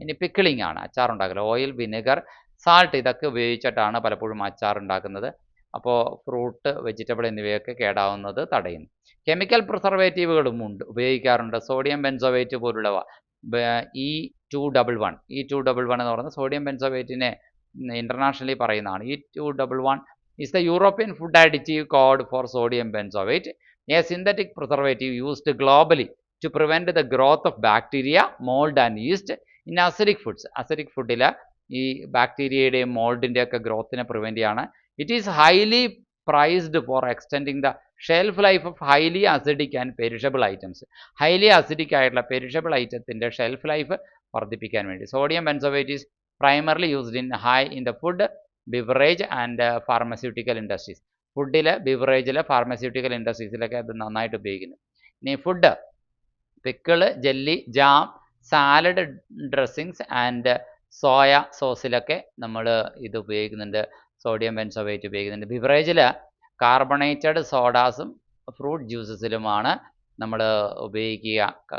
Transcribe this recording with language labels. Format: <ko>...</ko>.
<ml>ഇനി പിക്കിളിംഗ് ആണ്, അച്ചാർ ഉണ്ടാക്കൽ. ഓയിൽ, വിനെഗർ, സാൾട്ട്, ഇതൊക്കെ ഉപയോഗിച്ചിട്ടാണ് പലപ്പോഴും അച്ചാർ ഉണ്ടാക്കുന്നത്. അപ്പോൾ ഫ്രൂട്ട്, വെജിറ്റബിൾ എന്നിവയൊക്കെ കേടാവുന്നത് തടയുന്നു. കെമിക്കൽ പ്രിസർവേറ്റീവുകളും ഉപയോഗിക്കാറുണ്ട്. സോഡിയം ബെൻസോവേറ്റ് പോലുള്ളവ. E211 എന്ന് പറയുന്നത് സോഡിയം ബെൻസോവേറ്റിനെ ഇൻ്റർനാഷണലി പറയുന്നതാണ്.</ml> <en>E211 is the European food additive code for sodium benzoate, a synthetic preservative used globally to prevent the growth of bacteria, mold and yeast in acidic foods.</en> <ml>acidic ഫുഡിൽ ഈ ബാക്ടീരിയയുടെയും മോൾഡിൻ്റെയൊക്കെ ഗ്രോത്തിനെ prevent ചെയ്യാണ്.</ml> <en>It is highly priced for extending the shelf life of highly acidic and perishable items.</en> <ml>highly acidic ആയിട്ടുള്ള perishable ഐറ്റത്തിൻ്റെ shelf life വർദ്ധിപ്പിക്കാൻ വേണ്ടി.</ml> <en>Sodium benzoate is primarily used in the food, beverage and pharmaceutical industries.</en> <ml>ഫുഡിൽ, ബിവറേജിൽ, pharmaceutical ഇൻഡസ്ട്രീസിലൊക്കെ അത് നന്നായിട്ട് ഉപയോഗിക്കുന്നു. ഇനി food, pickle, jelly, jam, salad dressings and soya സോസിലൊക്കെ നമ്മൾ ഇത് ഉപയോഗിക്കുന്നുണ്ട്. സോഡിയം ബെൻസോവേറ്റ് ഉപയോഗിക്കുന്നുണ്ട്. ബിവറേജിൽ കാർബണേറ്റഡ് സോഡാസും ഫ്രൂട്ട് ജ്യൂസസിലുമാണ് നമ്മൾ ഉപയോഗിക്കുക.</ml>